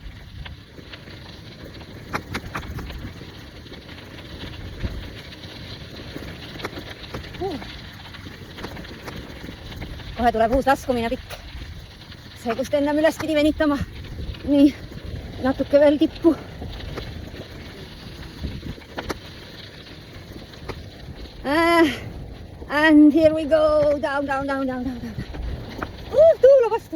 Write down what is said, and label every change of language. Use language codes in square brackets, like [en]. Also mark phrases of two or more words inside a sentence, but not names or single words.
[et] Kohe tuleb uus laskumine pikk. See, kust ennem üles pidi venitama. Nii, natuke veel tippu. [en] And here we go. Down. [et] Tuula vastu.